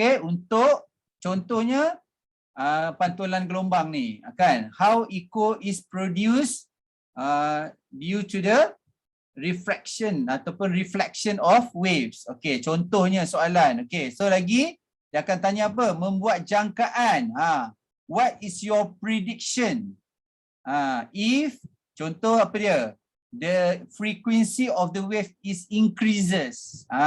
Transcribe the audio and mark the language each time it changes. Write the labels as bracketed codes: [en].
[ms] Untuk contohnya pantulan gelombang ni, kan? [en] How echo is produced due to the refraction [ms] ataupun [en] reflection of waves. [ms] Contohnya soalan. So lagi dia akan tanya apa? Membuat jangkaan. [en] What is your prediction? If [ms] contoh apa dia? [en] The frequency of the wave is increases.